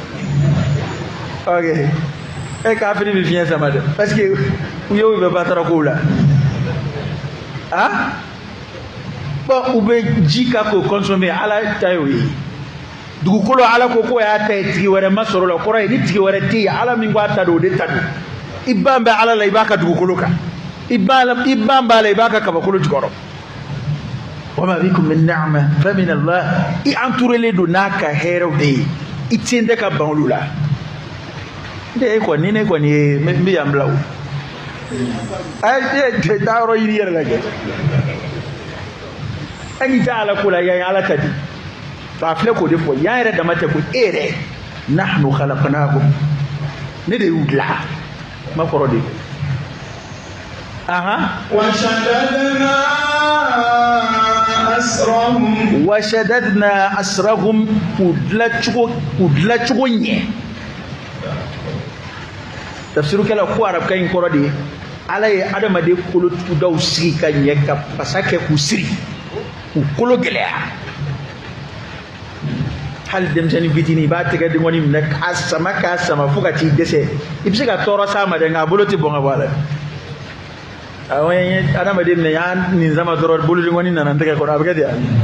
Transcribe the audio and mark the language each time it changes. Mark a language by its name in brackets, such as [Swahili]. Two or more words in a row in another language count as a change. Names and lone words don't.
[Bambara] ok e kafiri bɛ fiɲɛ sama dɛ [French] parce que [Bambara] u ye u bɛ batara kow la bon u bɛ ji ka k'o consommer ala ta y'o ye dugukolo ala ko k'o y'a ta ye tigi wɛrɛ ma sɔrɔ la kɔrɔ ye ni tigi wɛrɛ tɛ yen ala min ko a ta don o de ta don i ban bɛ ala la i b'a ka dugukolo kan i ban b'a la i b'a ka kabakolo jukɔrɔ [Arabic] وما بكم من نعمة فمن الله [Bambara] i entouré don n'a ka hɛrɛw de ye i tiɲɛ tɛ ka ban olu la ne kɔni ye n bɛ yan bila o taa yɔrɔ yiri yɛrɛ la kɛ e n'i tɛ ala ko la yan ala ta di a filɛ k'o de fɔ yan yɛrɛ dama tɛ ko e yɛrɛ [Arabic] نحن خلقناكم [Bambara] ne de y'u dilan ma kɔrɔ de [Arabic] وشددنا أسرهم [Bambara] كودلا cogo ɲɛ tafsiru kɛla ko arabika in kɔrɔ de ala ye adamaden kolotugudaw sigi ka ɲɛ ka pasa kɛ k'u siri k'u kolo gɛlɛya hali denmisɛnnin fitinin i b'a tɛgɛ denkɔni minɛ k'a sama fo ka t'i dɛsɛ i bɛ se ka tɔɔrɔ s'a ma dɛ nka a bolo tɛ bɔn ka bɔ a la awɔ n ye adamaden minɛ y'an nin sama dɔrɔn bolodenkɔni nana n tɛgɛ kɔrɔ a bɛ kɛ ten